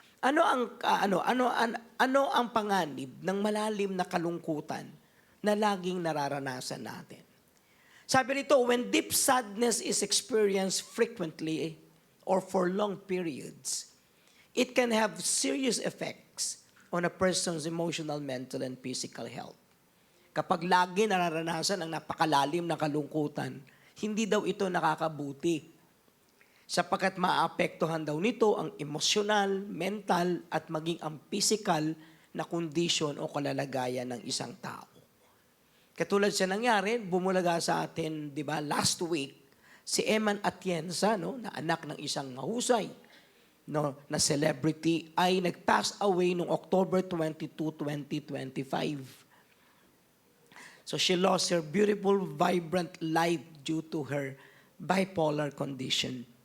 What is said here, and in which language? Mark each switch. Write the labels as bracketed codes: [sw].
[tl] Ano ang panganib ng malalim na kalungkutan na laging nararanasan natin? Sabi rito, [en] when deep sadness is experienced frequently or for long periods, it can have serious effects on a person's emotional, mental, and physical health. [tl] Kapag lagi nararanasan ang napakalalim na kalungkutan, hindi daw ito nakakabuti. Sapagkat maapektuhan daw nito ang emosyonal, mental, at maging ang physical na kondisyon o kalalagayan ng isang tao. Katulad siya nangyari, bumulaga sa atin, di ba, last week, si Eman Atienza, na anak ng isang mahusay, na celebrity, ay nag-pass away noong October 22, 2025. [en] So she lost her beautiful, vibrant life due to her bipolar condition.